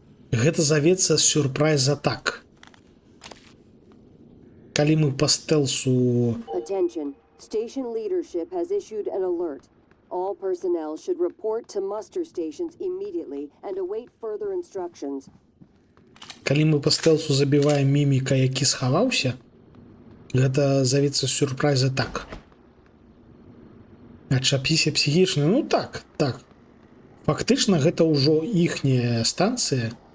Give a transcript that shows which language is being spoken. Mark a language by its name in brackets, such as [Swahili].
[Belarusian] Гэта завецца сюрпрайз-атак. Калі мы па стэлсу... [English] Attention. Station leadership has issued an alert. All personnel should report to muster stations immediately and await further instructions. [Belarusian] Калі мы па стэлсу забіваем міміка, які схаваўся, гэта завецца сюрпрайз-атак. Адчапіся псіхічна, ну так. Фактычна гэта ўжо іхняя станцыя.